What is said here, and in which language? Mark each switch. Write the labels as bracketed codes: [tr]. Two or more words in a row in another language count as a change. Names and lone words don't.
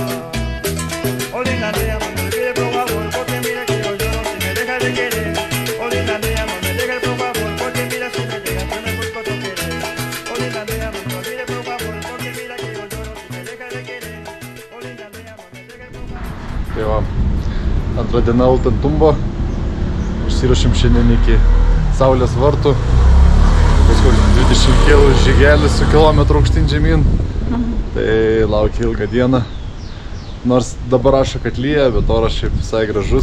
[es] Oh, linda nena, no me olvides por favor, porque mira que yo lloro si me dejas de querer. Oh, linda nena, no me dejes por favor, porque mira si me llegas yo me busco tu querer. Oh, linda nena, no me olvides por favor, porque mira que yo lloro si me dejas de querer. Oh, linda nena, no me dejes por favor. [lt] Tai va, antra diena Olandantumbo. Išsiruošėm šiandien iki Saulės vartų. Paskui 20 km žygelis su kilometrų aukštyn žemyn. Tai laukia ilgą dieną. Nors dabar rašo, kad lyja, bet oras šiaip visai gražus.